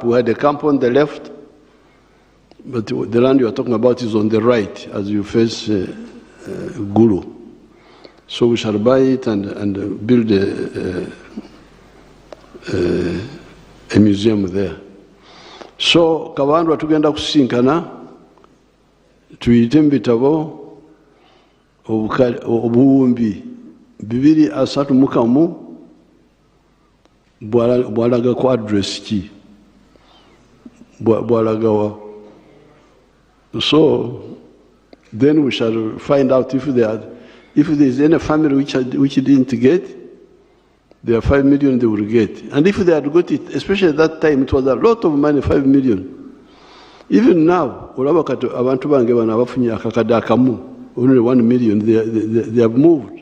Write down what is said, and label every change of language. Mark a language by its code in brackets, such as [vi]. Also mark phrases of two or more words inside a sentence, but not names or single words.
[en] We had a camp on the left, but the land you are talking about is on the right as you face Gulu. So we shall buy it and build a museum there. [lg] So kabandu atugenda kusinkana tuyite mu bitabo obuwumbi 231 bwalaga ku address ki bwalagawa. [en] So then we shall find out if there is any family which didn't get. There are 5 million they will get. And if they had got it, especially at that time, it was a lot of money, 5 million. Even now, only 1 million, they have moved.